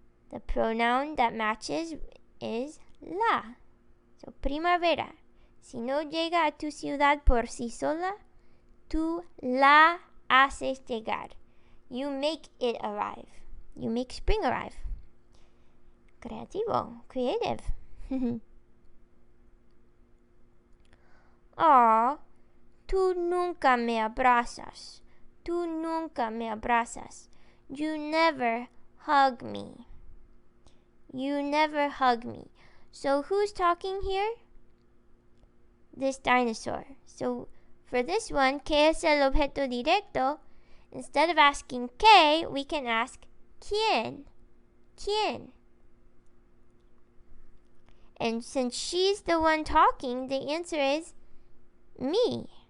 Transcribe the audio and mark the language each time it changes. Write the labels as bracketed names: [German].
[English] The pronoun that matches is la. [Spanish] So primavera. Si no llega a tu ciudad por sí sola, tú la haces llegar. [English] You make it arrive. You make spring arrive. Creativo, creative. [Spanish] Oh, tú nunca me abrazas. Tú nunca me abrazas. [English] You never hug me. You never hug me. So who's talking here? This dinosaur. So for this one, [Spanish] ¿qué es el objeto directo? [English] Instead of asking ¿qué?, we can ask ¿quién? [Spanish] ¿Quién? [English] And since she's the one talking, the answer is me.